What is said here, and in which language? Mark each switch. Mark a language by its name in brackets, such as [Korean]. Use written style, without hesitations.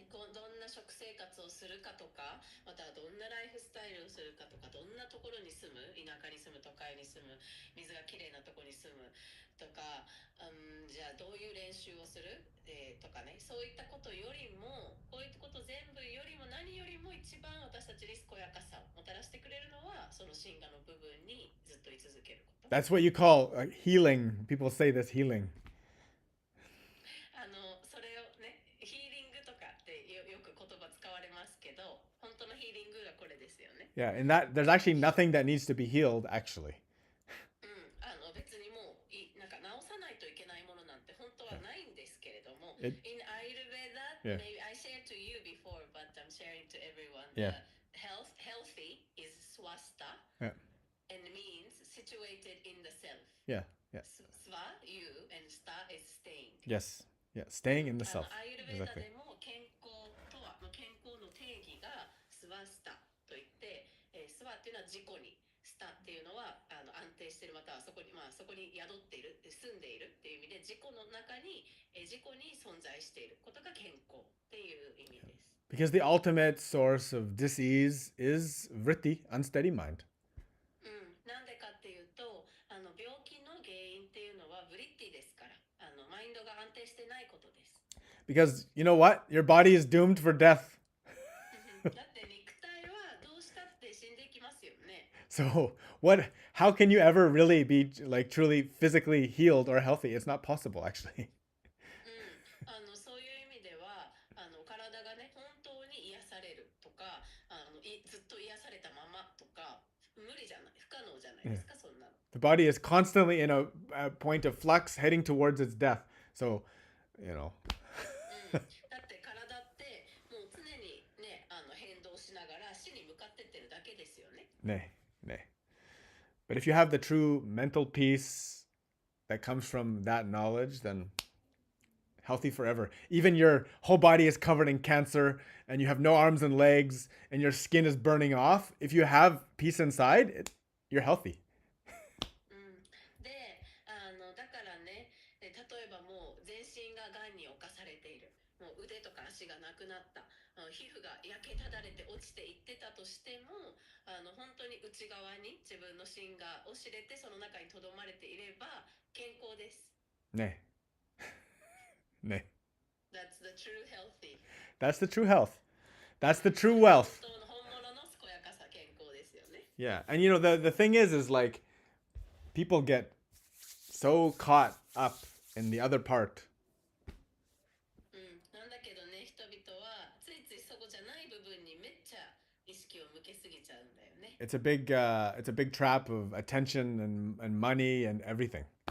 [Japanese] どんな食生活をするかとか、またはどんなライフスタイルをするかとか、どんなところに住む、田舎に住む、都会に住む、水がきれいなところに住むとか、じゃあどういう練習をする、とかね、そういったことよりも、こういったこと全部よりも何よりも一番私たちに健やかさをもたらしてくれるのは、その真我の部分にずっと居続けること。 [English] That's what you call healing. People say this healing. [Japanese] それをね、ヒーリングとかってよく言葉使われますけど、本当のヒーリングがこれですよね。 [English] Yeah, and that there's actually nothing that needs to be healed, actually. [Japanese] 別にもうなんか治さないといけないものなんて本当はないんですけれども、 [English] It- In Ayurveda, Yeah. maybe I shared to you before, but I'm sharing to everyone. Yeah. Healthy is swasta Yeah. and means situated in the self. Yeah. Yeah. Swa, you, and sta is staying. Yes. Yeah. Staying in the self. [Japanese] アイルベーダ [English] Exactly. [Japanese] でも健康とは、健康の定義がスワスタといって、スワっていうのは自己に、スタっていうのは安定している、またはそこに、そこに宿っている、住んでいるっていう意味で、自己の中に、自己に存在していることが健康っていう意味です。 [English] Because the ultimate source of disease is vritti, unsteady mind. [Japanese] なんでかっていうと、病気の原因っていうのはブリッティですから、マインドが安定してないことです。 [English] Because you know what? Your body is doomed for death. [Japanese] だって肉体はどうしたって死んでいきますよね。 [English] So how can you ever really be like truly physically healed or healthy? It's not possible, actually. [Japanese] そういう意味では体がね本当に癒されるとかずっと癒されたままとか無理じゃない、不可能じゃないですか、そんなの。 [English] The body is constantly in a point of flux heading towards its death. So, you know. [Japanese] だって体ってもう常にね、変動しながら死に向かってってるだけですよね。ね, ne. [English] But if you have the true mental peace that comes from that knowledge, then healthy forever. Even your whole body is covered in cancer and you have no arms and legs and your skin is burning off. If you have peace inside, you're healthy. [Japanese] で、だからね、例えばもう全身が癌に侵されている。もう腕とか足がなくなった。皮膚が焼けただれて落ちていってたとしても、本当に内側に自分の芯が押し入れてその中に留まれていれば健康です。ね。ね。 [English] That's the true healthy. That's the true health. That's the true wealth. [Japanese] 本物の健やかさ、健康ですよね。 [English] Yeah. And you know, the thing is like, people get so caught up in the other part. [Japanese] なんだけどね、人々はついついそこじゃない部分にめっちゃ意識を向けすぎちゃうんだよね。 [English] It's a big trap of attention and money and everything.